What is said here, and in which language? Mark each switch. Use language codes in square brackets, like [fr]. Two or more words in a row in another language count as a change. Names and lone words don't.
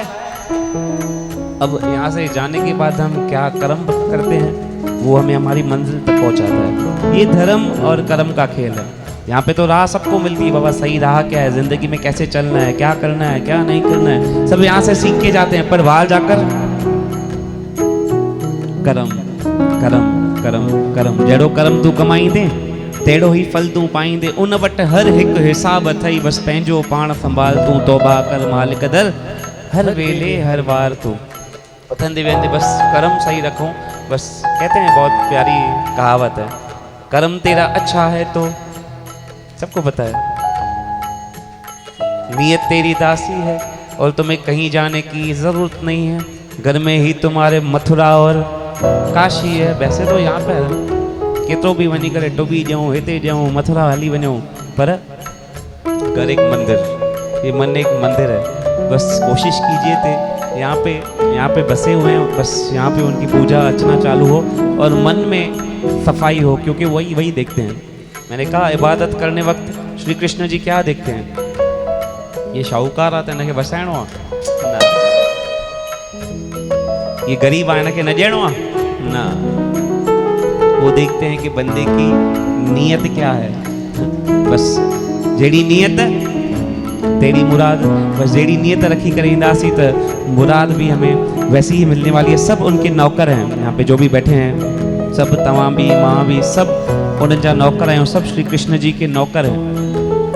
[hi] अब यहाँ से जाने के बाद हम क्या कर्म करते हैं वो हमें हमारी मंजिल तक पहुँचाता है। ये धर्म और कर्म का खेल है। यहाँ पे तो राह सबको मिलती है बाबा, सही राह क्या है, जिंदगी में कैसे चलना है, क्या करना है, क्या नहीं करना है, सब यहाँ से सीख के जाते हैं। पर बाहर जाकर कर्म कर्म कर्म कर्म, [sd] जहिड़ो कर्म तूं कमाईंदे तहिड़ो ई फल तूं पाईंदे, उन वटि हर हिकु हिसाब अथई, बसि पंहिंजो पाण संभाल तूं, तौबा कर मालिक दर हर वेले हर बार तूं। उथंदे वेंदे [hi] बस कर्म सही रखो। बस कहते हैं, बहुत प्यारी कहावत है, कर्म तेरा अच्छा है तो सबको पता है, नीयत तेरी दासी है और तुम्हें कहीं जाने की ज़रूरत नहीं है, घर में ही तुम्हारे मथुरा और काशी है। वैसे तो यहाँ पे [sd] केतिरो भी वञी करे डुबी ॾियूं, हिते ॾियूं, मथुरा हली वञूं, [hi] पर घर एक मंदिर, ये मन एक मंदिर है। बस कोशिश कीजिए थे यहाँ पे बसे हुए हैं, बस यहाँ पे उनकी पूजा अर्चना चालू हो और मन में सफाई हो, क्योंकि वही देखते हैं। मैंने कहा इबादत करने वक्त श्री कृष्ण जी क्या देखते हैं? ये शाहूकार आता है, [sd] इनके बसाइणो आहे ना, ये गरीब आहे, इनके न ॾियणो आहे ना। [hi] वो देखते हैं कि बंदे की नीयत क्या है, बस [sd] जेड़ी नीयत तेरी मुराद, [hi] बस [sd] जेड़ी नीयत रखी करे इंदासी [hi] तो मुराद भी हमें वैसी ही मिलने वाली है। सब उनके नौकर हैं, यहाँ पे जो भी बैठे हैं सब, तमाम भी माँ भी, सब [sd] उन जा नौकर [hi] हैं, सब श्री कृष्ण जी के नौकर हैं।